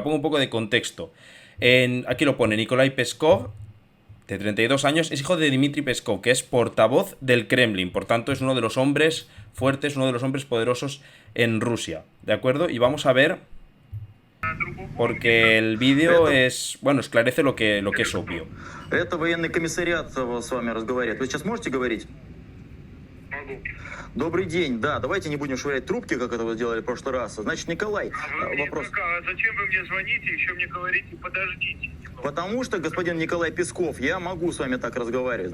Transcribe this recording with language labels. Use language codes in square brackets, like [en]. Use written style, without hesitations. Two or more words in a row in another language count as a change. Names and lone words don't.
[es] Pongo un poco de contexto. Aquí lo pone Nikolai Peskov, de 32 años, es hijo de Dmitry Peskov, que es portavoz del Kremlin. Por tanto, es uno de los hombres fuertes, uno de los hombres poderosos en Rusia. ¿De acuerdo? Y vamos a ver, porque el vídeo [ru] Это, [es] es, bueno, esclarece lo que es obvio. [ru] это военный комиссариат с вами разговаривает. Вы сейчас можете говорить? Могу. Добрый день, да, давайте не будем швырять трубки, как это вы сделали в прошлый раз. Значит, Николай, А вы мне вопрос. зачем вы мне звоните, еще мне говорите, подождите немного. Потому что, господин Николай Песков, я могу с вами так разговаривать.